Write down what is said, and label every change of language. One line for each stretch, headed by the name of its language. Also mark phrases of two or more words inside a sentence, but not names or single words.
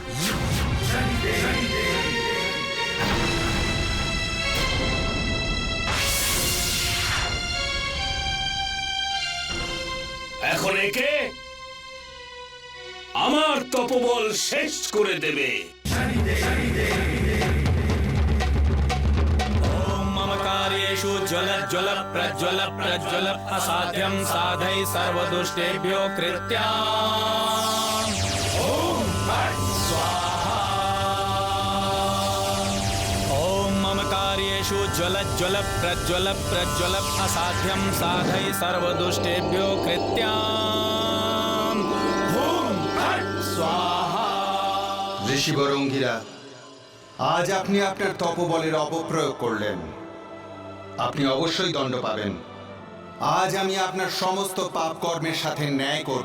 Bangla: এখন একে আমার তপবল শেষ করে দেবে।
Sanskrit: मम कार्येषु ज्वल ज्वल प्रज्वल प्रज्वल असाध्यं साधय सर्वदुष्टेभ्यो कृत्या ॐ मम कार्येषु ज्वल ज्वल प्रज्वल प्रज्वल असाध्यं साधय सर्वदुष्टेभ्यो कृत्या स्वाहा।
Bangla: ঋষিবর অঙ্গিরা, আজ আপনি আপনার তপবলের অপপ্রয়োগ করলেন। আপনি অবশ্যই দণ্ড পাবেন। আজ আমি আপনার সমস্ত পাপ কর্মের সাথে ন্যায় করব।